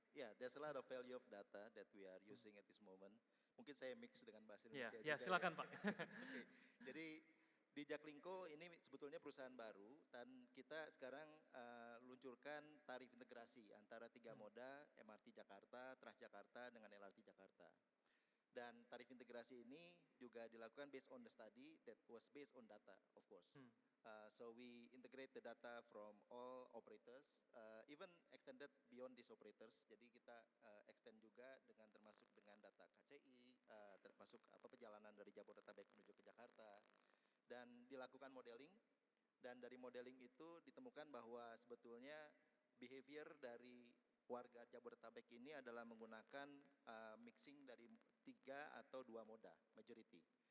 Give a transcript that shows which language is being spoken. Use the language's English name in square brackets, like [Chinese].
[English] Yeah, there's a lot of value of data that we are using at this moment. [Indonesian] Mungkin saya mix dengan bahasa Indonesia Ya, juga. silakan Ya. Pak. [English] Okay. [Indonesian] Jadi di JakLingko ini sebetulnya perusahaan baru dan kita sekarang luncurkan tarif integrasi antara 3 moda MRT Jakarta, Transjakarta dengan LRT Jakarta. Dan tarif integrasi ini juga dilakukan [English] based on the study that was based on data, of course. So we integrate the data from all operators, even extended beyond these operators. [Indonesian] Jadi kita extend juga dengan termasuk dengan data KCI, termasuk perjalanan dari Jabodetabek menuju ke Jakarta, dan dilakukan modeling. Dan dari modeling itu ditemukan bahwa sebetulnya behavior dari warga Jabodetabek ini adalah menggunakan mixing dari 3 atau 2 moda, majority.